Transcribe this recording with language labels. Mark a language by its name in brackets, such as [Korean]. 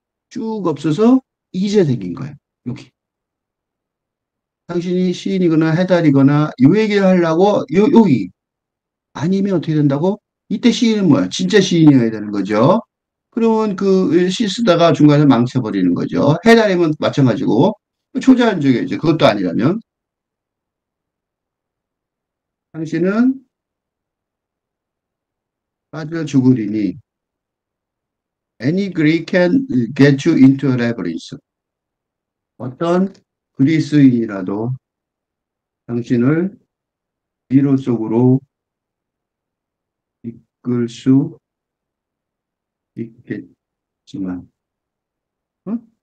[Korean] 쭉 없어서 이제 생긴 거예요. 여기. 당신이 시인이거나 해달이거나 요 얘기를 하려고 여기. 아니면 어떻게 된다고? 이때 시인은 뭐야? 진짜 시인이어야 되는 거죠. 그러면 그 시 쓰다가 중간에 망쳐버리는 거죠. 해달이면 마찬가지고 초자연적이죠. 그것도 아니라면 당신은 빠져 죽으리니 [English] any Greek can get you into a labyrinth. [Korean] 어떤 그리스인이라도 당신을 미로 속으로 이끌 수 있겠지만, 어?